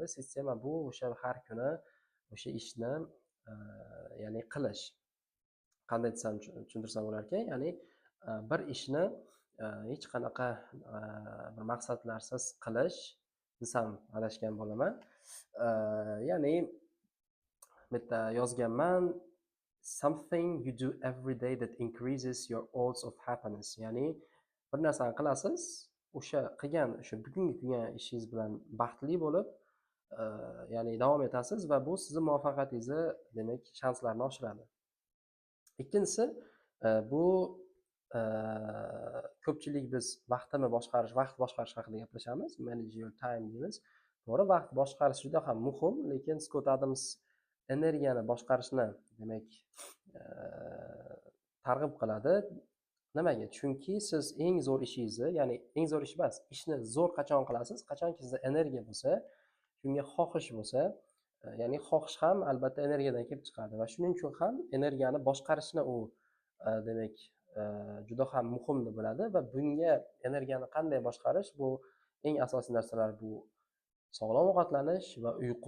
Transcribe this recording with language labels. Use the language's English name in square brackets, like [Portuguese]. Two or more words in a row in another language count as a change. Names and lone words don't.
[Uzbek] Sistema bu o'sha har kuni o'sha ishni ya'ni qilish. Qanday desam tushuntirsam bo'lar ekan, ya'ni bir ishni hech qanaqa bir maqsadlarsiz qilish desam adashgan bo'laman. Ya'ni bu yerda yozganman, [English] something you do every day that increases your odds of happiness. [Uzbek] Ya'ni bir narsani qilasiz, o'sha bugungi qilgan ishingiz bilan baxtli bo'lib, ya'ni davom etasiz va bu sizning muvaffaqiyatingizni, demak, shanslarini oshiradi. Ikkinchisi, bu ko'pchilik biz vaqt boshqarish haqida gaplashamiz, [English] manage your time deymiz. [Uzbek] To'g'ri, vaqt boshqarish juda ham muhim, lekin Scott Adams energiyani boshqarishni, demak, targ'ib qiladi. Nimaga? Chunki siz eng zo'r ishingizni, ya'ni eng zo'r ish emas, ishni zo'r qachon qilasiz? Qachonki sizda energiya bo'lsa, shunga xohish bo'lsa, ya'ni xohish ham albatta energiyadan kelib chiqadi va shuning uchun ham energiyani boshqarishni u demak juda ham muhim deb biladi va bunga energiyani qanday boshqarish, bu eng asosiy narsalar bu sog'lom ovqatlanish va uyqu.